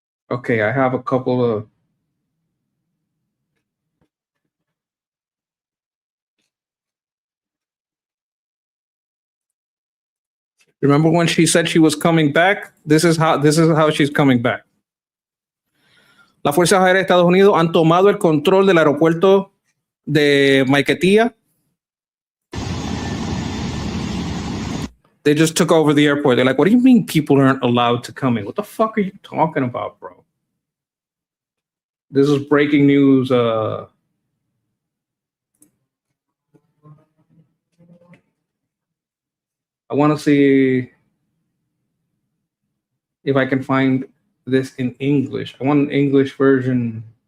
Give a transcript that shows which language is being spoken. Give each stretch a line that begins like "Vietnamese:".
English: Okay, I have a couple of. Remember when she said she was coming back? This is how she's coming back.
Spanish: Las Fuerzas Aéreas de Estados Unidos han tomado el control del aeropuerto de Maiquetía.
English: They just took over the airport. They're like, what do you mean people aren't allowed to come in? What the fuck are you talking about, bro? This is breaking news. I want to see if I can find this in English. I want an English version.